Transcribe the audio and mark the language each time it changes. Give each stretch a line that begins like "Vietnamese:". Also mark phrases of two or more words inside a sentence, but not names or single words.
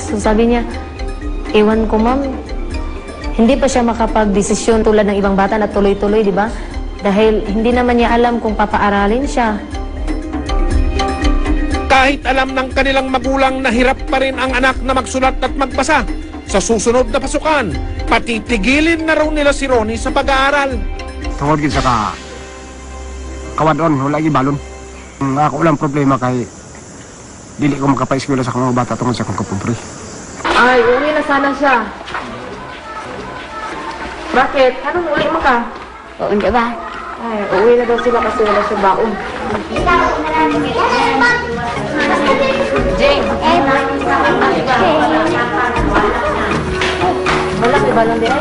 Filipino: So sabi niya, ewan ko ma'am, hindi pa siya makapag-desisyon tulad ng ibang bata na tuloy-tuloy, di ba? Dahil hindi naman niya alam kung papaaralin siya. Kahit alam ng kanilang magulang na hirap pa rin ang anak na magsulat at magbasa, sa susunod na pasukan, patitigilin na raw nila si Ronnie sa pag-aaral.
Hiligaynon: Tungod gid sa kawadon, wala gibalon.
Cebuano: Ako lang problema kay dili ko makapa-eskwela sa mga bata tungod sa akong kapobre.
Filipino: Ay, uwi na sana siya. Bakit?
Hiligaynon: Anong uli mo ka?
Filipino: Oo, hindi ba? Ay, uwi na daw sila kasi wala siya baon. Jane!
Hiligaynon: Wala, may balon din ay?